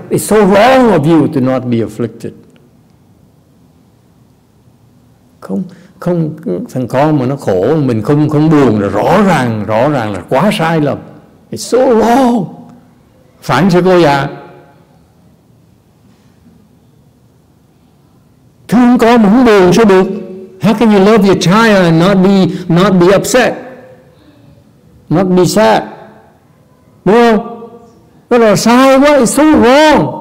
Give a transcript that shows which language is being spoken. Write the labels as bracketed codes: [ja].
[en] It's so wrong of you to not be afflicted. [vi] Không thằng con mà nó khổ, mình không buồn là rõ ràng là quá sai lầm. [en] It's so wrong. [vi] Phản sư cô già. Thương con mà không buồn sao được? [en] How can you love your child and not be upset? Not be sad. [vi] Đúng không? Đó là sai quá, [en] it's so wrong.